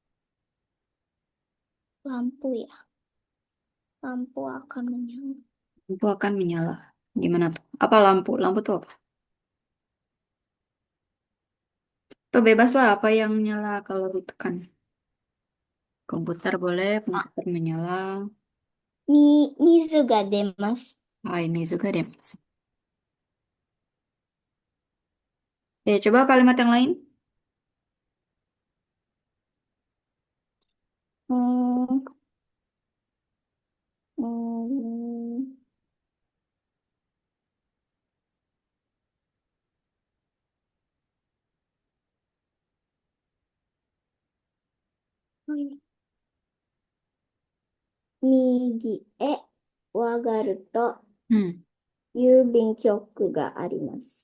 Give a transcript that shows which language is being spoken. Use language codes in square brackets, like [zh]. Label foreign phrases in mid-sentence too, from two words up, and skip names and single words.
[id] lampu ya. Lampu akan menyala. Lampu akan menyala. Gimana tuh? Apa lampu? Lampu tuh apa? Tuh bebas lah apa yang nyala kalau ditekan. Komputer boleh, Ah, komputer menyala. [ja] 水が出ます。 [id] Ah, ini juga deh, Mas. Coba kalimat yang lain. [ja] うーん、うーん、右へ曲がると Hmm. 郵便局があります。